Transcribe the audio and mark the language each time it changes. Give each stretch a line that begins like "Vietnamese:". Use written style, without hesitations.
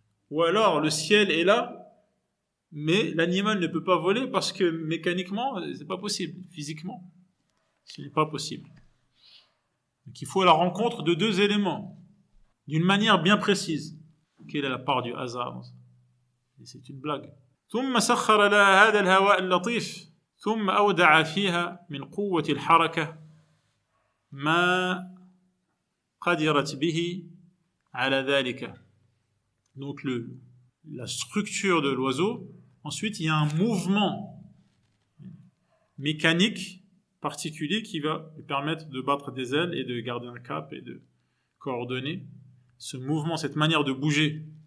French: Ou alors, le ciel est là, mais l'animal ne peut pas voler parce que mécaniquement, c'est pas possible. Physiquement, ce n'est pas possible. Donc, il faut la rencontre de deux éléments, d'une manière bien précise. Quelle est la part du hasard? Et c'est une blague.
Arabic: ثم سخر لها هذا الهواء اللطيف ثم أودع فيها من قوة الحركة ما قدرت به على ذلك.
French: Donc la structure de l'oiseau, ensuite il y a un mouvement mécanique particulier qui va lui permettre de battre des ailes et de garder un cap et de coordonner ce mouvement, cette manière de bouger.